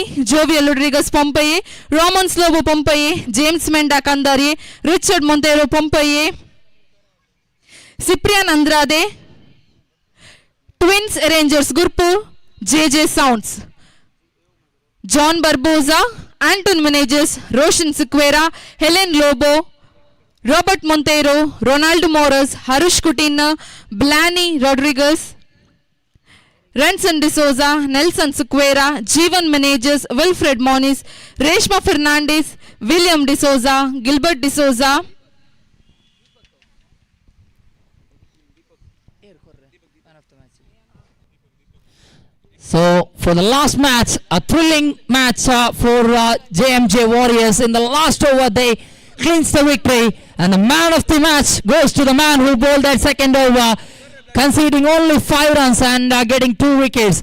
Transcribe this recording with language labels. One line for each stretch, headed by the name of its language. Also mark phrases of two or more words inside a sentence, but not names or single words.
English: जोवियल रोड्रिगस पोंपई रोमन्स लोबो पोंपई जेम्स मेंडा कंदारिये रिचर्ड मोंतेरो पोंपई सिप्रियन अंद्रादे ट्विन्स अरेंजर्स गुरपुर जे साउंड्स जॉन बर्बोजा Anton Managers, Roshan Siqueira, Helen Lobo, Robert Monteiro, Ronaldo Moras, Harush Coutinho, Blanny Rodriguez, Renson D'Souza, Nelson Siqueira, Jeevan Managers, Wilfred Moniz, Reshma Fernandez, William D'Souza, Gilbert D'Souza, So for the last match, a thrilling match for JMJ Warriors. In the last over, they clinched the victory, and the man of the match goes to the man who bowled that second over, conceding only 5 runs and getting 2 wickets.